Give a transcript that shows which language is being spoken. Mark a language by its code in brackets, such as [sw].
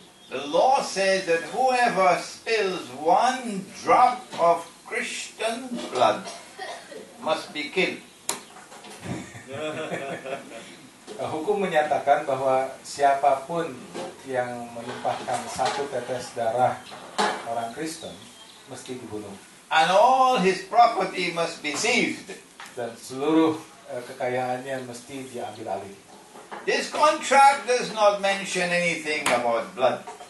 [en] The law says that whoever spills 1 drop of Christian blood must be killed. [id] Hukum menyatakan bahwa siapapun yang menumpahkan 1 tetes darah orang Kristen mesti dibunuh. [en] And all his property must be seized. [id] Dan seluruh kekayaannya mesti diambil alih. [en] This contract does not mention anything about blood.